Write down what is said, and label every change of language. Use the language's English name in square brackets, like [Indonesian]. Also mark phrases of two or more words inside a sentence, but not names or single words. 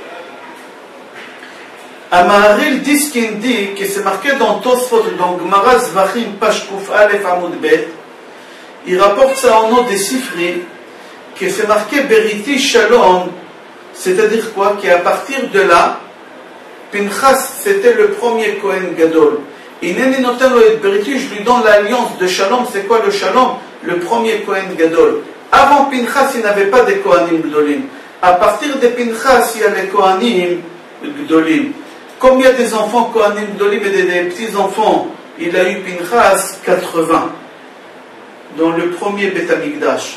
[French] Amaril Diskin dit que c'est marqué dans Tosfot, dans Gemara Zvachim, page [Hebrew] קוף אלף עמוד בית. [French] Il rapporte ça au nom des Sifri, que c'est marqué [Hebrew] בריתי שלום, [French] c'est-à-dire quoi? Qu'à partir de là, Pinchas c'était le premier [Hebrew] כהן גדול. הנני נותן לו את בריתי, [French] je lui donne l'alliance de Shalom. C'est quoi le Shalom? Le premier [Hebrew] כהן גדול. [French] Avant Pinchas, il n'avait pas de [Hebrew] כהנים גדולים. [French] À partir de Pinchas, il y a les [Hebrew] כהנים גדולים. [French] Comme il y a des enfants [Hebrew] כהנים גדולים [French] et des petits-enfants, il a eu Pinchas 80 dans le premier [Hebrew] בית המקדש.